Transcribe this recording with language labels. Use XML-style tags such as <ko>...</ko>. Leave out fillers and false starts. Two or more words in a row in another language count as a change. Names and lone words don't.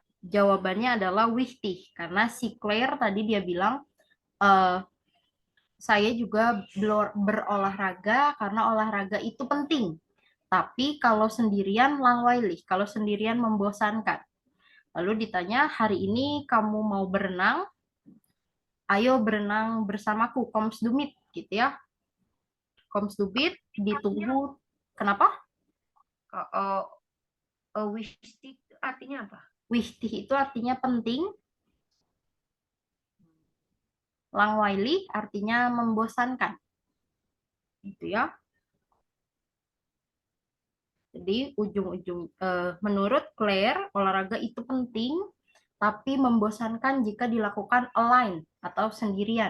<id>jawabannya adalah wichtig. Karena si Claire tadi dia bilang, saya juga berolahraga karena olahraga itu penting. Tapi kalau sendirian langweilig, kalau sendirian membosankan. Lalu ditanya, hari ini kamu mau berenang? Ayo berenang bersamaku,</id> <de>kommst du mit,</de> <id>gitu ya.</id> <de>Kommst du mit,</de> <id>ditunggu. Kenapa? Wichtig artinya apa? Wichtig itu artinya penting. Langweilig artinya membosankan. Gitu ya. Jadi menurut Claire olahraga itu penting tapi membosankan jika dilakukan alone atau sendirian.</id>